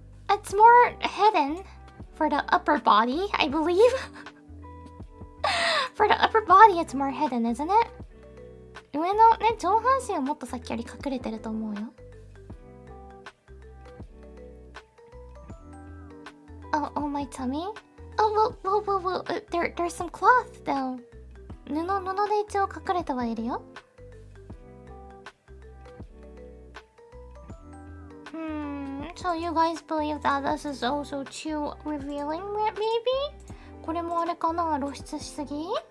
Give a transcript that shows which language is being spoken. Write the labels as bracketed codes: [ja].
[en] It's more hidden for the upper body, I believe. For the upper body, it's more hidden, isn't it? [ja] 上のね、上半身はもっとさっきより隠れてると思うよ。 [en] Oh, my tummy? Oh, whoa. There's some cloth, though. [ja] 布で一応隠れてはいるよ。 [en] So you guys believe that this is also too revealing, maybe? [ja] これもあれかな、露出しすぎ?